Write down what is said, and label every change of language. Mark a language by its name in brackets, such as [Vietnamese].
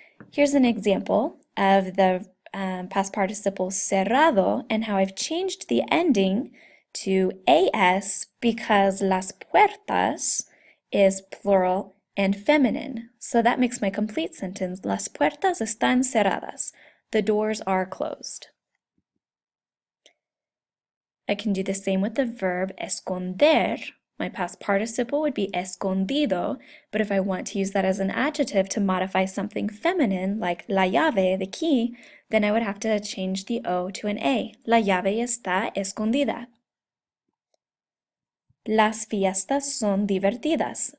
[English] Here's an example of the past participle cerrado and how I've changed the ending to as because las puertas is plural and feminine. So that makes my complete sentence. [Spanish] Las puertas están cerradas. [English] The doors are closed. I can do the same with the verb esconder. My past participle would be escondido, but if I want to use that as an adjective to modify something feminine, like la llave, the key, then I would have to change the O to an A. [Spanish] La llave está escondida. Las fiestas son divertidas.